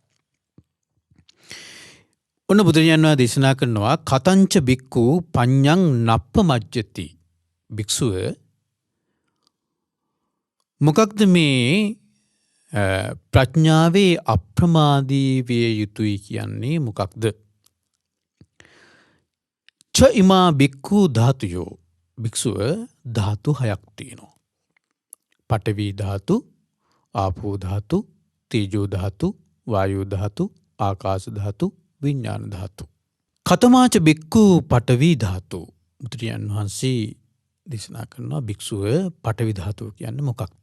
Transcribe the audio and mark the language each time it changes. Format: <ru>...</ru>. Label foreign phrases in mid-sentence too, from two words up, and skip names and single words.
<si>ඔන්න බුදුරජාණන් වහන්සේ දේශනා කරනවා</si> <pi>කතංච බික්ඛු පඤ්ඤං නප්පමජ්ජති.</pi> <si>භික්ෂුව මොකක්ද මේ ප්‍රඥාවේ අප්‍රමාදී විය යුතුයි කියන්නේ මොකක්ද?</si> <pi>ච ඉමා බික්ඛු ධාතුයෝ.</pi> <si>භික්ෂුව ධාතු 6ක් තියෙනවා. පඨවි ධාතු, ආපෝ ධාතු, තේජෝ ධාතු, වායෝ ධාතු, ආකාශ ධාතු, විඥාන ධාතු.</si> <pi>කතමාච බික්ඛු පඨවි ධාතු.</pi> <si>බුදුරජාණන් වහන්සේ දේශනා කරනවා භික්ෂුව පඨවි ධාතුව කියන්නේ මොකක්ද?</si>